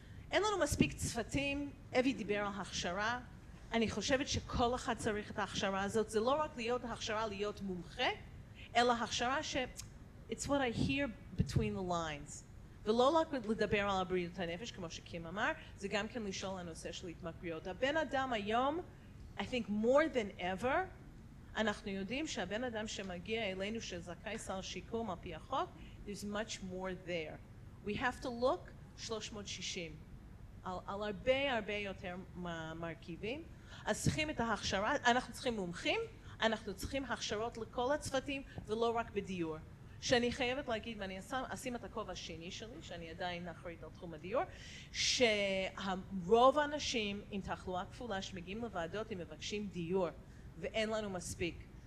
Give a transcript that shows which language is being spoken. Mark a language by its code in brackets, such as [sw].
[he] אין לנו מספיק צוותים, אבי דיבר על הכשרה, אני חושבת שכל אחד צריך את ההכשרה הזאת, זה לא רק להיות הכשרה להיות מומחה, אלא הכשרה [en] it's what I hear between the lines. [he] ולא רק לדבר על הבריאות הנפש, כמו שקים אמר, זה גם כן לשאול הנושא של התמכרויות. הבן אדם היום, [en] I think more than ever, [he] אנחנו יודעים שהבן אדם שמגיע אלינו שזכאי סל שיקום על פי החוק, [en] there's much more there. We have to look 360 [he] על הרבה יותר מרכיבים. אז צריכים את ההכשרה, אנחנו צריכים מומחים, אנחנו צריכים הכשרות לכל הצוותים ולא רק בדיור. שאני חייבת להגיד, ואני אשים את הכובע השני שלי, שאני עדיין אחראית על תחום הדיור, שרוב האנשים עם תחלואה כפולה שמגיעים לוועדות הם מבקשים דיור ואין לנו מספיק.